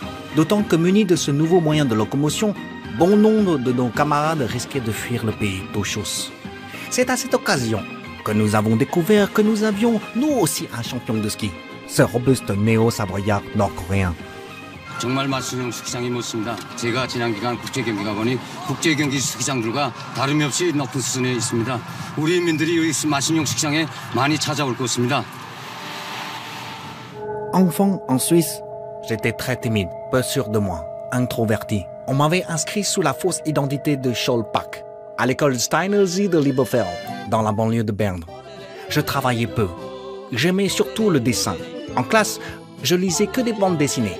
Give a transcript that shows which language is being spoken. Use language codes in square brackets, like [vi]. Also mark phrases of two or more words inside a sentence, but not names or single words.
[fr] D'autant que munis de ce nouveau moyen de locomotion, bon nombre de nos camarades risquaient de fuir le pays d'eau chausse. C'est à cette occasion que nous avons découvert que nous avions, nous aussi, un champion de ski, ce robuste néo-savoyard nord-coréen. [ko] 정말 마식령 스키장이 멋집니다. 제가 지난 기간 국제 경기가 보니 국제 경기 스키장들과 다름이 없이 높은 수준에 있습니다. 우리 인민들이 이 마식령 스키장에 많이 찾아올 것입니다. [fr] Enfant en Suisse, j'étais très timide, peu sûr de moi, introverti. On m'avait inscrit sous la fausse identité de Schollpack, à l'école Steinersee de Lieberfeld, dans la banlieue de Berne. Je travaillais peu. J'aimais surtout le dessin. En classe, je lisais que des bandes dessinées.